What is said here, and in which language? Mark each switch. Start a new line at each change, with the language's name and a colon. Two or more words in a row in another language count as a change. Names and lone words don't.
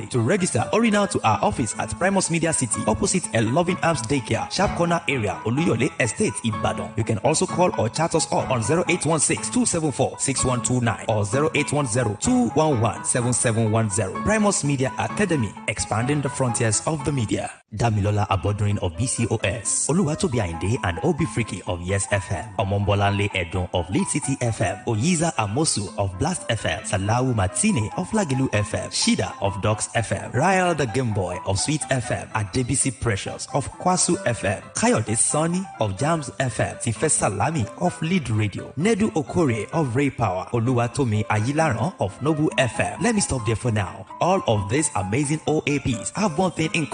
English: To register, hurry now to our office at Primus Media City opposite a Loving Arms Daycare, Sharp Corner area, Oluyole Estate, Ibadan. You can also call or chat us up on 0816-274-6129 or 0810-211-7710. Primus Media Academy, expanding the frontiers of the media. Damilola Abodrin of BCOS, Oluwatobi Ayinde and Obi Freaky of Yes FM, Omombolanle Edun of Lead City FM, Oyiza Amosu of Blast FM, Salawu Matine of Lagilu FM, Shida of Docs FM, Ryle the Game Boy of Sweet FM, Adebisi Precious of Kwasu FM, Kayode Sonny of Jams FM, Tife Salami of Lead Radio, Nedu Okore of Ray Power, Oluwatomi Ayilaran of Nobu FM. Let me stop there for now. All of these amazing OAPs have one thing in common.